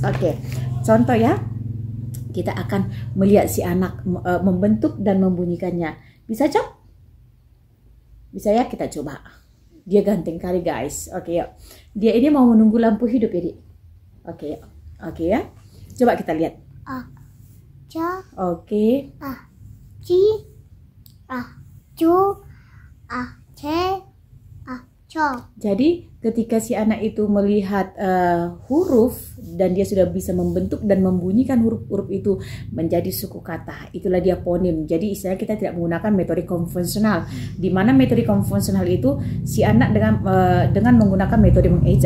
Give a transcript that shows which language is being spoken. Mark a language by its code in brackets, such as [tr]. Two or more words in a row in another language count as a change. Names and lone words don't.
[id] Oke, contoh ya, kita akan melihat si anak membentuk dan membunyikannya. Bisa Cok? Bisa ya, kita coba. Dia ganteng kali guys. Oke yuk, dia ini mau menunggu lampu hidup ya Dik. Oke yuk. Oke ya, coba kita lihat. A, ca, oke, a, ci, a, cu, a, ce, a, co. Jadi ketika si anak itu melihat huruf dan dia sudah bisa membentuk dan membunyikan huruf-huruf itu menjadi suku kata, itulah dia fonim. Jadi istilahnya kita tidak menggunakan metode konvensional, di mana metode konvensional itu si anak dengan menggunakan metode mengeja.